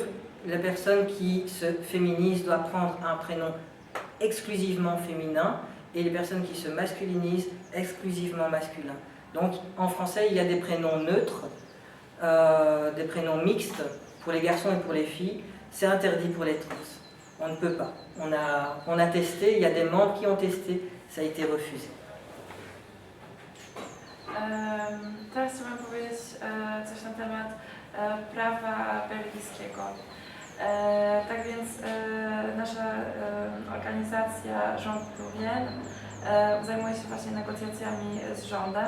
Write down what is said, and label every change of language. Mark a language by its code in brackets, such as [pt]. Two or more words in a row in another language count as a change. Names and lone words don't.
[fr] La personne qui se féminise doit prendre un prénom exclusivement féminin et les personnes qui se masculinisent exclusivement masculin. Donc en français, il y a des prénoms neutres, des prénoms mixtes pour les garçons et pour les filles. C'est interdit pour les trans. On ne peut pas. On a testé, il y a des membres qui ont testé, ça a été refusé. [pl] Teraz chciałabym powiedzieć coś na temat prawa belgijskiego. Tak więc nasza organizacja Jean Pluriel zajmuje się właśnie negocjacjami z rządem.